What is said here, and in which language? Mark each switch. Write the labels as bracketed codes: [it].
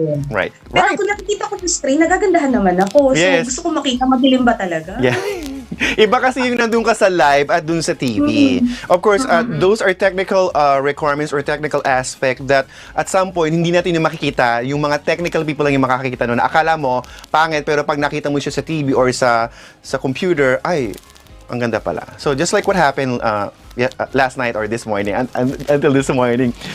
[en] Right. [tl] Pero kung nakikita ko sa screen, nagagandahan naman ako. So, gusto ko makita, madilim ba talaga? Yeah. Iba kasi yung nandun ka sa live at dun sa TV. [en] Of course, those are technical requirements or technical aspect that at some point, [tl] hindi natin yung makikita. Yung mga technical people lang yung makakakita nun. Akala mo, pangit, pero pag nakita mo siya sa TV or sa computer, ay, ang ganda pala. [en] So, just like what happened last night or this morning, until this morning.